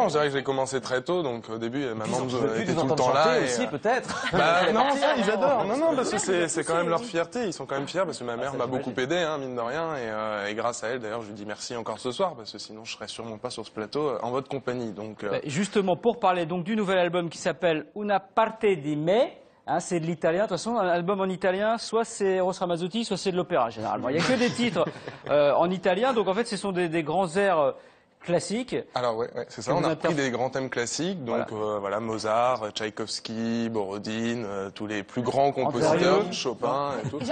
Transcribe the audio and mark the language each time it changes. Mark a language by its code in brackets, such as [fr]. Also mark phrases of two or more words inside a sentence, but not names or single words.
[fr] Je dirais que j'ai commencé très tôt, donc au début maman était tout le temps là. Aussi peut-être. Bah non, ça ils adorent. Non, parce que c'est quand même leur fierté. Ils sont quand même fiers parce que ma mère m'a beaucoup aidé, hein, mine de rien, et grâce à elle d'ailleurs je lui dis merci encore ce soir parce que sinon je serais sûrement pas sur ce plateau en votre compagnie. Donc justement pour parler donc du nouvel album qui s'appelle Una parte di me. Hein, c'est de l'italien. De toute façon, un album en italien, soit c'est Eros Ramazzotti, soit c'est de l'opéra, généralement. Il n'y a que des titres en italien. Donc, en fait, ce sont des grands airs classiques. Alors, ouais, c'est ça. On a repris des grands thèmes classiques. Donc, voilà, Mozart, Tchaïkovski, Borodine, tous les plus grands compositeurs, Chopin et tout.